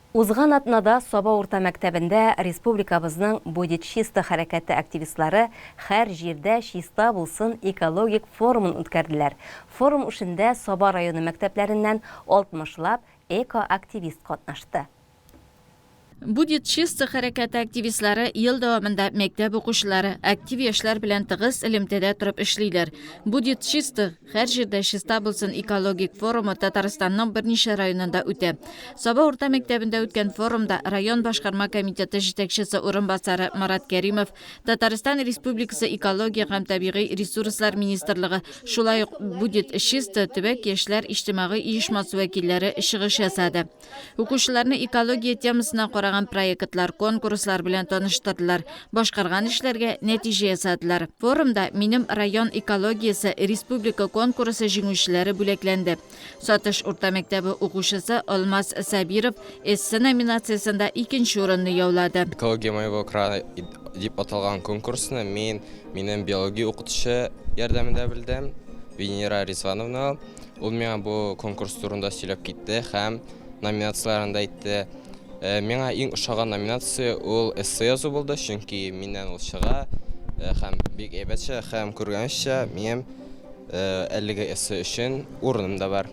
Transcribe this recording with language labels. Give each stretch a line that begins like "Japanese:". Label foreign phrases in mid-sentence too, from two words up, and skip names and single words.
Tatar: Узган атнада Саба урта мәктәбендә республикабызның будет чисто хәрәкәте активистлары һәр җирдә чиста булсын экологик форумын үткәрделәр. Форум эшендә Саба районы мәктәпләреннән 60лап эко-активист катнашты. Будет чисто хәрәкәте активистлары ел дәвамында мәктәп укучылары, актив яшьләр белән тыгыз элемтәдә торып эшлиләр. Будет чисто һәр җирдә чиста булсын экологик форумы Татарстанның берничә районында үтә. Саба урта мәктәбендә үткән форумда район башкарма комитеты җитәкчесе урынбасары Марат Кәримов, Татарстан Республикасы экология һәм табигый ресурслар министрлыгы, шулай ук будет чисто төбәк яшьләр иҗтимагый оешмасы вәкилләре чыгыш ясады. Укучыларны экология темасына проектлар, конкурслар белән таныштырдылар, башкарган эшләргә нәтиҗә ясадылар. Форумда минем район экологиясе республика конкурсы җиңүчеләре бүләкләнде. Сатыш урта мәктәбе укучысы Алмаз Сабиров эссе номинациясында 2нче урынны яулады. Экология моего края дип аталган конкурсны минем биология укытучы ярдәмендә белдем, Венера Ризвановна. Ул миңа бу конкурс турында сөйләп китте һәм номинацияларында әйтте. Миңа иң ошаган номинация ул эссе язу булды, чөнки миннән ул чыга һәм бик әйбәтчә һәм күргәнчә минем әлеге эссе өчен урыным да бар.